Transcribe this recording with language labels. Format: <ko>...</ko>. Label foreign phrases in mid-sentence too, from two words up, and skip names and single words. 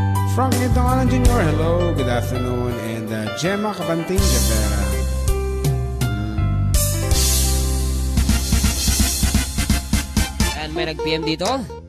<en>Frank Nitolan Jr., hello, good afternoon. And Gemma Cabanting, Gabera.</en> <tl>And may nag-PM dito.</tl>